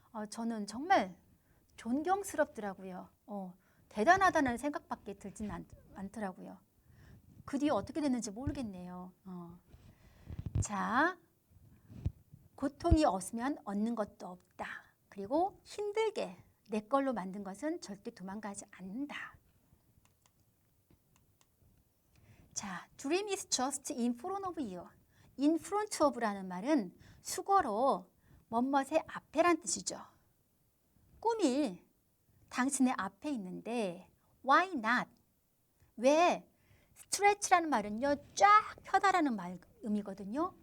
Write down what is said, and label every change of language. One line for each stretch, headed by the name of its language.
Korean: 저는 정말 존경스럽더라고요. 대단하다는 생각밖에 들진 않더라고요. 그 뒤에 어떻게 됐는지 모르겠네요. 자, 고통이 없으면 얻는 것도 없다. 그리고 힘들게 내 걸로 만든 것은 절대 도망가지 않는다.
English: 자, dream is just in front of you.
Korean: in front of라는 말은 수거로 뭐뭇의 앞에란 뜻이죠. 꿈이 당신의 앞에 있는데
English: why not?
Korean: 왜? stretch라는 말은요, 쫙 펴다라는 의미거든요.